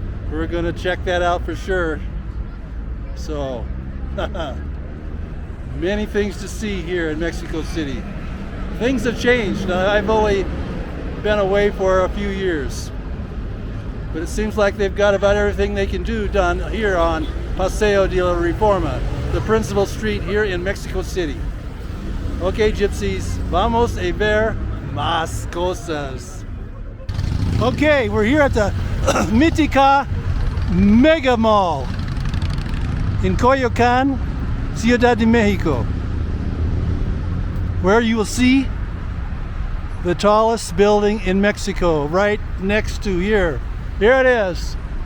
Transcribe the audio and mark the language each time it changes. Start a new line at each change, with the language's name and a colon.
English: We're gonna check that out for sure. So, many things to see here in Mexico City. Things have changed. I've only been away for a few years, but it seems like they've got about everything they can do done here on Paseo de la Reforma, the principal street here in Mexico City. Okay, gypsies,
Spanish: vamos a ver más cosas.
English: Okay, we're here at the Mítica Mega Mall in Coyoacan, Ciudad de Mexico, where you will see the tallest building in Mexico, right next to here. Here it is.